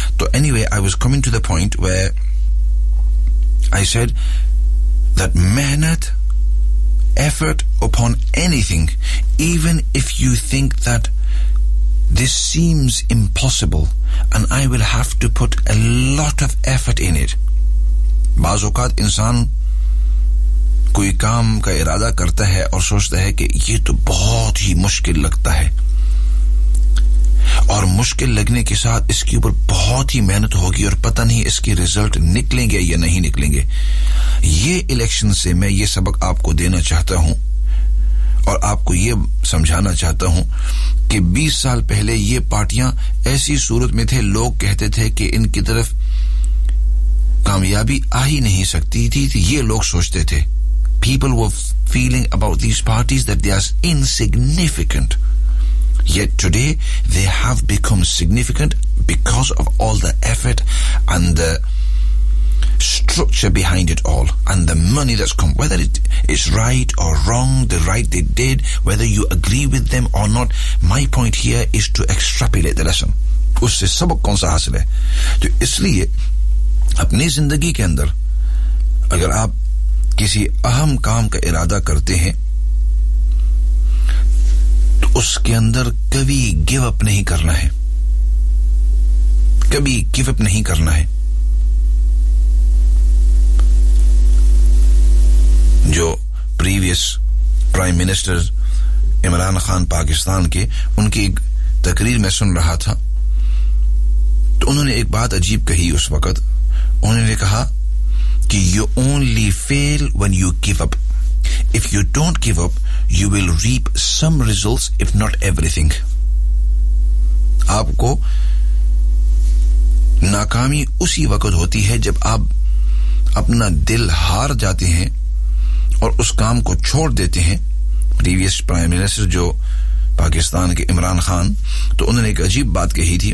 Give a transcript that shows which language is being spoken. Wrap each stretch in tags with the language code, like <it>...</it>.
<en>So anyway, I was coming to the point where I said that mehnat, effort upon anything, even if you think that this seems impossible and I will have to put a lot of effort in it.</en> <hi>Baz oqat insan कोई काम का इरादा करता है और सोचता है कि ये तो बहुत ही मुश्किल लगता है और मुश्किल लगने के साथ इसके ऊपर बहुत ही मेहनत होगी और पता नहीं इसके रिजल्ट निकलेंगे या नहीं निकलेंगे. ये इलेक्शन से मैं ये सबक आपको देना चाहता हूं और आपको ये समझाना चाहता हूं कि 20 साल पहले ये पार्टियां ऐसी सूरत में थे, लोग कहते थे कि इनकी तरफ कामयाबी आ ही नहीं सकती थी, ये लोग सोचते थे.</hi> <en>People were feeling about these parties that they are insignificant. Yet today, they have become significant because of all the effort and the structure behind it all and the money that's come. Whether it is right or wrong, the right they did, whether you agree with them or not, my point here is to extrapolate the lesson.</en> <hi>Usse sabak kaun sa hasil hai? To isliye, apne zindagi ke andar, agar aap किसी अहम काम का इरादा करते हैं तो उसके अंदर कभी</hi> <en>give up</en> <hi>नहीं करना है, कभी गिव अप नहीं करना है. जो previous prime minister Imran Khan Pakistan के, उनकी एक तकरीर में सुन रहा था तो उन्होंने एक बात अजीब कही. उस वक्त उन्होंने कहा कि</hi> <en>you only fail when you give up. If you don't give up, you will reap some results, if not everything.</en> <hi>आपको नाकामी उसी वक्त होती है जब आप अपना दिल हार जाते हैं और उस काम को छोड़ देते हैं. प्रीवियस प्राइम मिनिस्टर जो पाकिस्तान के इमरान खान, तो उन्होंने एक अजीब बात कही थी.</hi>